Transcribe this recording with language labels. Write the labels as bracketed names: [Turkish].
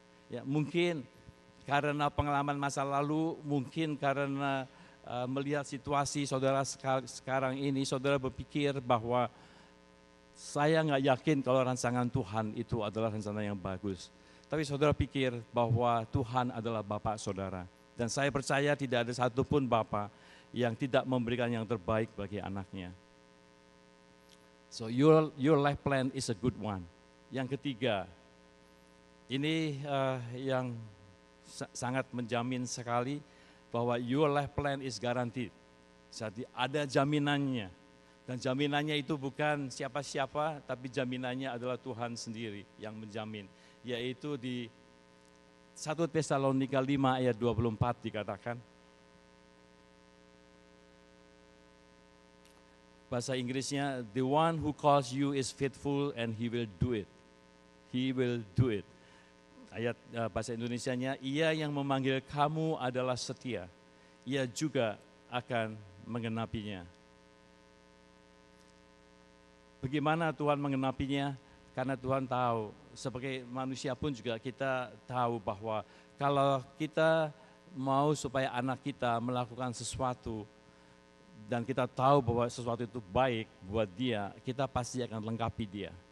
[Indonesian] Ya, mungkin karena pengalaman masa lalu, mungkin karena melihat situasi saudara sekarang ini, saudara berpikir bahwa saya nggak yakin kalau rancangan Tuhan itu adalah rancangan yang bagus. Tapi saudara pikir bahwa Tuhan adalah Bapak saudara. Dan saya percaya tidak ada satupun Bapak yang tidak memberikan yang terbaik bagi anaknya. [English] So your life plan is a good one. [Indonesian] Yang ketiga, ini yang sangat menjamin sekali bahwa [English] your life plan is guaranteed. [Indonesian] Jadi ada jaminannya. Dan jaminannya itu bukan siapa-siapa, tapi jaminannya adalah Tuhan sendiri yang menjamin. Yaitu di 1 Tesalonika 5 ayat 24 dikatakan. Bahasa Inggrisnya, [English] the one who calls you is faithful and he will do it. He will do it. [Indonesian] Ayat bahasa Indonesianya, ia yang memanggil kamu adalah setia, ia juga akan mengenapinya. Bagaimana Tuhan mengenapinya? Karena Tuhan tahu, sebagai manusia pun juga kita tahu bahwa kalau kita mau supaya anak kita melakukan sesuatu, dan kita tahu bahwa sesuatu itu baik buat dia, kita pasti akan lengkapi dia.